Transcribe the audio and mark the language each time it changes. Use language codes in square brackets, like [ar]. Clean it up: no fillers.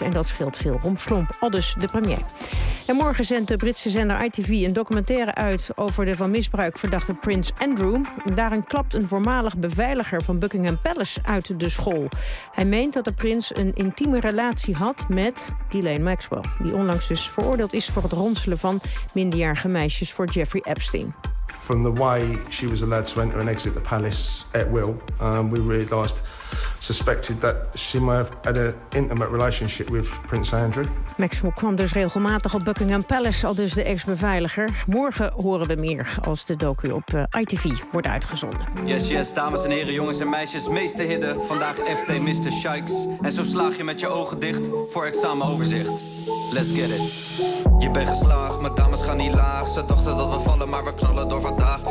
[nl] En dat scheelt veel romslomp, aldus de premier. En morgen zendt de Britse zender ITV een documentaire uit over de van misbruik verdachte Prins Andrew. Daarin klapt een voormalig beveiliger van Buckingham Palace uit de school. Hij meent dat de prins een intieme relatie had met Ghislaine Maxwell, die onlangs dus veroordeeld is voor het ronselen van minderjarige meisjes voor Jeffrey Epstein. [en] From the way she was allowed to enter and exit the palace at will, we realised, suspected that she may have had an intimate relationship with Prince Andrew. [nl] Maxwell kwam dus regelmatig op Buckingham Palace, al dus de ex-beveiliger. Morgen horen we meer als de docu op ITV wordt uitgezonden. [en] Yes, yes, [nl] dames en heren, jongens en meisjes, meester Hidde, vandaag FT Mr. Shikes. En zo slaag je met je ogen dicht voor examenoverzicht. [en] Let's get it. [nl] Je bent geslaagd, maar dames gaan niet laag. Ze dachten dat we vallen, maar we knallen door vandaag.